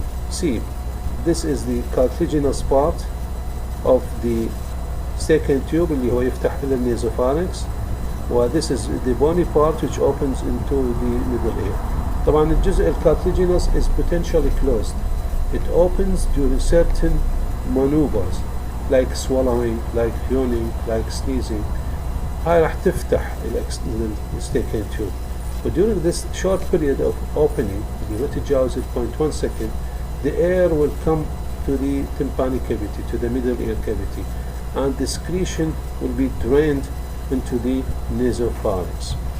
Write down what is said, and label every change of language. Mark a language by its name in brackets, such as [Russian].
[English] See, this is the cartilaginous part of the Eustachian tube [Arabic] اللي هو يفتح إلى النيزوفارنكس. [English] This is the bony part which opens into the middle ear. [Arabic] طبعا الجزء الكارتليجينوس [English] is potentially closed. It opens during certain maneuvers like swallowing, like yawning, like sneezing. [Arabic] هاي راح تفتح الستيكين tube. [English] But during this short period of opening, [Arabic] اللي هو تتجاوز [English] 0.1 second, the air will come to the tympanic cavity, to the middle ear cavity, and the secretion will be drained into the nasopharynx.